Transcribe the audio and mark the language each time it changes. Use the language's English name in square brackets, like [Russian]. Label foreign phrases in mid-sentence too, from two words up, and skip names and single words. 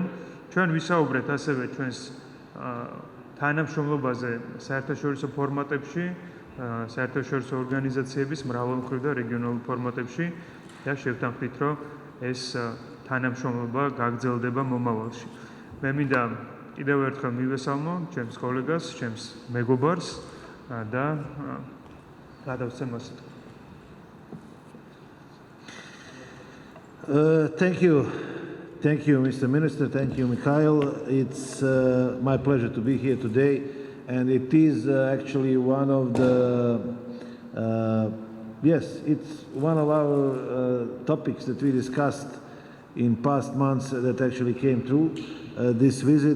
[Georgian] ჩვენ ვისაუბრეთ ასევე ჩვენს თანამშრომლობაზე საერთაშორისო ფორმატებში, საერთაშორისო ორგანიზაციების მრავალმხრივ და რეგიონალურ ფორმატებში და შევთანხმდით, რომ ეს თანამშრომლობა გაგრძელდება მომავალში. მე მინდა კიდევ ერთხელ მივესალმო ჩემს კოლეგას, ჩემს მეგობარს და გადავცე მას. [English] Thank you, Mr. Minister. Thank you, Mixeil. It's my pleasure to be here today, and it is actually one of the yes, it's one of our topics that we discussed in past months that actually came through this visit.